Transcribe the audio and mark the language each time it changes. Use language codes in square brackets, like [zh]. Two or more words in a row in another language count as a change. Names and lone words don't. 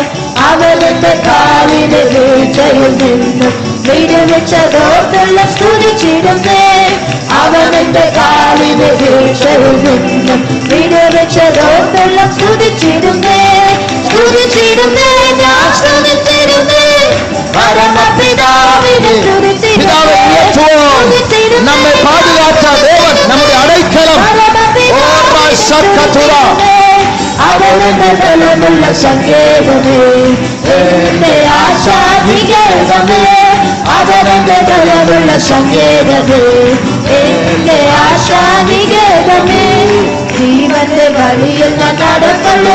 [ml] അവനെന്റെ കാലിന് വീഴ്ചയിൽ നിന്നും വിടുവിച്ചതോർത്തുള്ള സ്തുതിച്ചിടുന്നേ. അവനെന്റെ കാലിന് വീഴ്ചയിൽ നിന്നും വിടുവിച്ചതോർത്തുള്ള സ്തുതിച്ചിടുന്നേ. സ്തുതിച്ചിടുന്നേ, ഞാൻ സ്തുതിച്ചിടുന്നേ. പരമപിതാവിനെ സ്തുതിച്ചിടുന്നേ. [ta] நம்மை பாதுகாத்த தேவன் நம்முடைய அடைக்கலம். [ml] അവനെന്റെ ബലമുള്ള സങ്കേതമേ, എന്റെ ആശാനികേതമേ. അവനെന്റെ ബലമുള്ള സങ്കേതമേ, എന്റെ ആശാനികേതമേ. ജീവന്റെ വഴിയിൽ ഞാൻ നടക്കുള്ളൂ